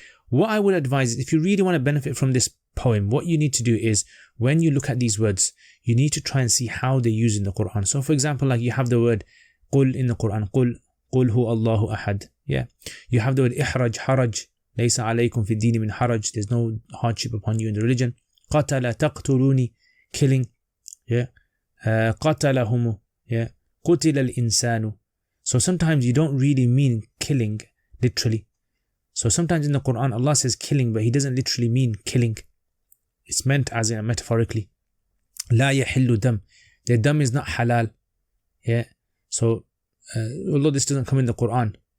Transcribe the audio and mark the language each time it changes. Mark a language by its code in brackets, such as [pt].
[en] What I would advise is, if you really want to benefit from this poem, what you need to do is, when you look at these words, you need to try and see how they're used in the Quran. So for example, like you have the word قل in the Quran, [ar] قل هو الله أحد. [en] Yeah, you have the word إحرج, حرج, [ar] ليس عليكم في الدين من حرج, [en] there's no hardship upon you in the religion. [ar] قتل تقتلوني, [en] killing. Yeah, [ar] قتلهم. Yeah, قتل الإنسان. [en] So sometimes you don't really mean killing literally. So sometimes in the Quran Allah says killing, but He doesn't literally mean killing. It's meant as in metaphorically. [ar] لا يحل دم. [en] The dam is not halal. Yeah. So although this doesn't come in the Quran.